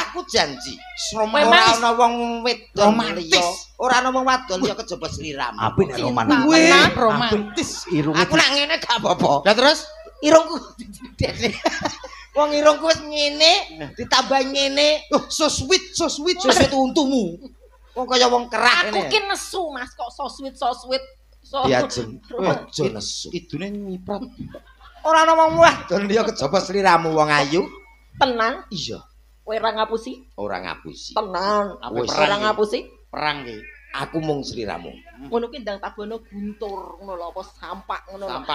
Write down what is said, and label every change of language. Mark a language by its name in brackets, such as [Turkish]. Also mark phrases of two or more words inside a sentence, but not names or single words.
[Javanese] Aku janji. Ora ana wong wedok liya. Ora ana wong wadon liya kejaba sliramu. Apik nek romantis. Aku nak ngene gak apa-apa. Lah terus irungku wong irungku wis ngene ditambah ngene. [English] So sweet [Javanese] untumu. Wong kaya wong kerah ngene. Aku ki nesu Mas kok [English] so sweet. [Javanese] Diajeng. Aja nesu. Idune nyiprat. Ora ana wong wadon liya kejaba sliramu wong ayu. Tenan? Iya. Kowe ora ngapusi? Ora ngapusi. Tenan. Ora ngapusi? Perang ki. Aku mung sliramu. Ngono ki ndang tabuhane guntur ngono lho apa sampak ngono lho.